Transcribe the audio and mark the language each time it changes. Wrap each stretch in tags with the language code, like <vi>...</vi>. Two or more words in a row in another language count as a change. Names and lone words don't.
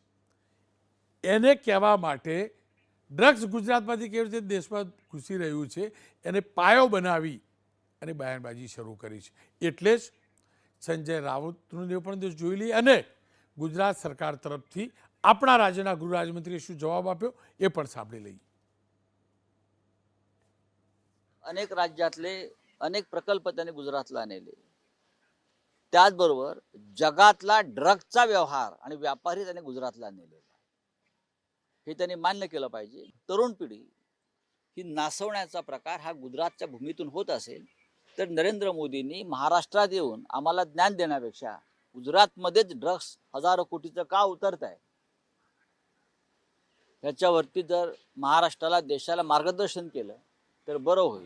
<gu>એને કહેવા માટે ડ્રગ્સ ગુજરાતમાંથી કેવી રીતે દેશમાં ઘૂસી રહ્યું છે એને પાયો બનાવી અને બયાનબાજી શરૂ કરી છે. એટલે જ સંજય રાઉતનું પણ જોઈ લઈએ અને ગુજરાત સરકાર તરફથી આપણા રાજ્યના ગૃહ રાજ્યમંત્રીએ શું જવાબ આપ્યો એ પણ સાંભળી લઈએ.</gu> <mr>अनेक राज्यातले अनेक प्रकल्प त्यांनी गुजरातला आणले. त्याचबरोबर जगातला ड्रग्सचा व्यवहार आणि व्यापारी त्यांनी गुजरातला आणलेला हे त्यांनी मान्य केलं पाहिजे. तरुण पिढी ही नासवण्याचा प्रकार हा गुजरातच्या भूमीतून होत असेल तर नरेंद्र मोदींनी महाराष्ट्रात येऊन आम्हाला ज्ञान देण्यापेक्षा गुजरातमध्येच ड्रग्स हजारो कोटीचं का उतरत आहे ह्याच्यावरती जर महाराष्ट्राला देशाला मार्गदर्शन केलं तर बरं होईल.</mr>